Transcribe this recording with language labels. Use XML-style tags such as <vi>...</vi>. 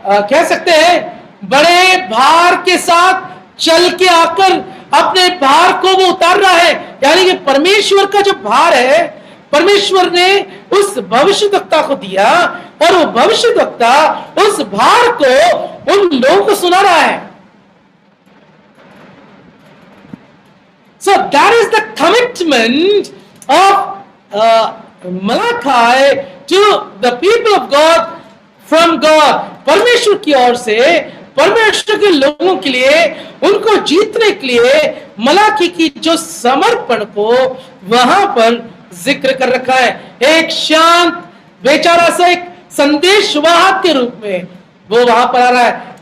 <hi>कह सकते हैं बड़े भार के साथ चल के आकर अपने भार को वो उतार रहा है. यानी कि परमेश्वर का जो भार है, परमेश्वर ने उस भविष्यवक्ता को दिया, और वो भविष्यवक्ता उस भार को उन लोगों को सुना रहा है.</hi> <en>So that is the commitment of Malachi to the people of God from God.</en> <hi>परमेश्वर की ओर से परमेश्वर के लोगों के लिए, उनको जीतने के लिए मलाकी की जो समर्पण को वहां पर जिक्र कर रखा है. एक शांत बेचारा सा एक संदेशवाहक के रूप में वो वहां पर आ रहा है.</hi>